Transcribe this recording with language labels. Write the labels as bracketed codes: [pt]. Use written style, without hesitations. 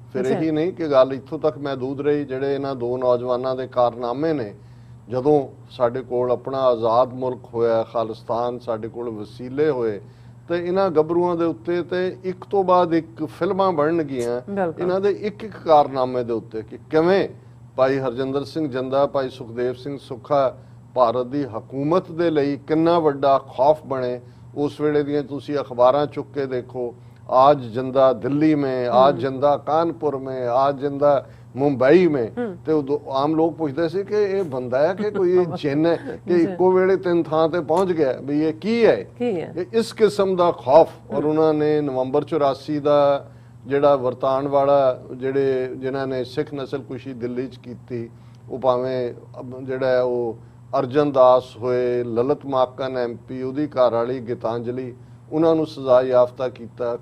[pa] ਫਿਰ ਇਹੀ ਨਹੀਂ ਕਿ ਗੱਲ ਇੱਥੋਂ ਤੱਕ ਮਹਿਦੂਦ ਰਹੀ, ਜਿਹੜੇ ਇਹਨਾਂ 2 ਨੌਜਵਾਨਾਂ ਦੇ ਕਾਰਨਾਮੇ ਨੇ, ਜਦੋਂ ਸਾਡੇ ਕੋਲ ਆਪਣਾ ਆਜ਼ਾਦ ਮੁਲਕ ਹੋਇਆ ਖਾਲਿਸਤਾਨ, ਸਾਡੇ ਕੋਲ ਵਸੀਲੇ ਹੋਏ, ਤੇ ਇਹਨਾਂ ਗੱਭਰੂਆਂ ਦੇ ਉੱਤੇ ਤੇ ਇੱਕ ਤੋਂ ਬਾਅਦ ਇੱਕ ਫਿਲਮਾਂ ਬਣਨਗੀਆਂ ਇਹਨਾਂ ਦੇ ਇੱਕ ਕਾਰਨਾਮੇ ਦੇ ਉੱਤੇ ਕਿ ਕਿਵੇਂ ਭਾਈ ਹਰਜਿੰਦਰ ਸਿੰਘ ਜਿੰਦਾ, ਭਾਈ ਸੁਖਦੇਵ ਸਿੰਘ ਸੁੱਖਾ ਭਾਰਤ ਦੀ ਹਕੂਮਤ ਦੇ ਲਈ ਕਿੰਨਾ ਵੱਡਾ ਖੌਫ ਬਣੇ। ਉਸ ਵੇਲੇ ਦੀਆਂ ਤੁਸੀਂ ਅਖਬਾਰਾਂ ਚੁੱਕ ਕੇ ਦੇਖੋ, [hi] आज जिंदा दिल्ली में, आज जिंदा कानपुर में, आज जिंदा मुंबई में। [pa] ਤੇ ਉਦੋਂ ਆਮ ਲੋਕ ਪੁੱਛਦੇ ਸੀ ਕਿ ਇਹ ਬੰਦਾ ਹੈ ਕਿ ਕੋਈ ਜਿੰਨ ਹੈ ਕਿ ਇੱਕੋ ਵੇਲੇ ਤਿੰਨ ਥਾਂ ਤੇ ਪਹੁੰਚ ਗਿਆ, ਵੀ ਇਹ ਕੀ ਹੈ। ਇਸ ਕਿਸਮ ਦਾ ਖੌਫ। ਔਰ ਉਹਨਾਂ ਨੇ ਨਵੰਬਰ 84 ਦਾ ਜਿਹੜਾ ਵਰਤਾਨ ਵਾਲਾ ਜਿਹੜੇ ਜਿਨ੍ਹਾਂ ਨੇ ਸਿੱਖ ਨਸਲਕੁਸ਼ੀ ਦਿੱਲੀ 'ਚ ਕੀਤੀ, ਉਹ ਭਾਵੇਂ ਜਿਹੜਾ ਉਹ ਅਰਜਨ ਦਾਸ ਹੋਏ, ਲਲਿਤ ਮਾਕਨ MP, ਉਹਦੀ ਘਰ ਵਾਲੀ ਗੀਤਾਂਜਲੀ, ਉਹਨਾਂ ਨੂੰ ਸਜ਼ਾ ਯਾਫਤਾ ਕੀਤਾ।